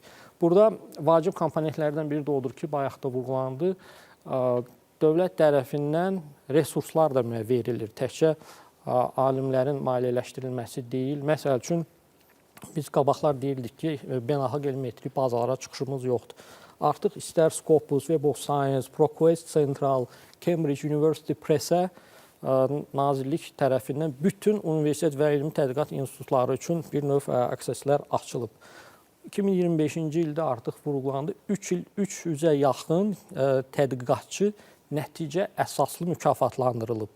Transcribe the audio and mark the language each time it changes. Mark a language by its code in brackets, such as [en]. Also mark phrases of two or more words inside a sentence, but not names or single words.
[az] Burada vacib komponentlərdən biri də odur ki, bayaq da vurğulandı, dövlət tərəfindən resurslar da verilir. Təkcə alimlərin maliyyələşdirilməsi deyil. Məsəl üçün, biz qabaqlar deyirdik ki, beynəlxalq elm-metrik bazalara çıxışımız yoxdur. Artıq istər Scopus, Web of Science, ProQuest Central, Cambridge University Press-ə nazirlik tərəfindən bütün universitet və elmi tədqiqat institutları üçün bir növ akseslər açılıb. 2025-ci ildə artıq vurğulandı, 300-ə yaxın tədqiqatçı nəticə əsaslı mükafatlandırılıb.